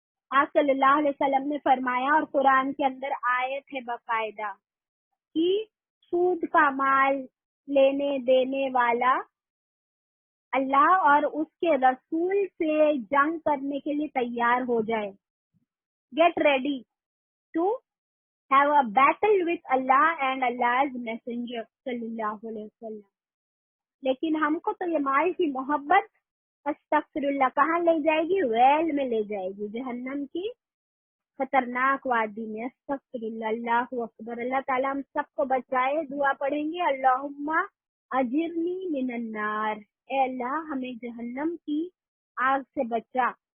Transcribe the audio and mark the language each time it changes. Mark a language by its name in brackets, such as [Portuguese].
[Urdu] آپ صلی اللہ علیہ وسلم نے فرمایا, اور قرآن کے اندر آیت ہے باقاعدہ, کہ سود کا مال لینے دینے والا اللہ اور اس کے رسول سے جنگ کرنے کے لیے تیار ہو جائے. [English] Get ready to have a battle with Allah and Allah's messenger صلی اللہ علیہ وسلم. [Urdu] لیکن ہم کو تو یہ مال کی محبت استغفر اللہ کہاں لے جائے گی؟ ویل میں لے جائے گی, جہنم کی خطرناک وادی میں. استغفر اللہ. اللہ اکبر. اللہ تعالیٰ ہم سب کو بچائے. دعا پڑھیں گے, [Arabic] اللہم اجرنی من النار, [Urdu] اے اللہ ہمیں جہنم کی آگ سے بچا.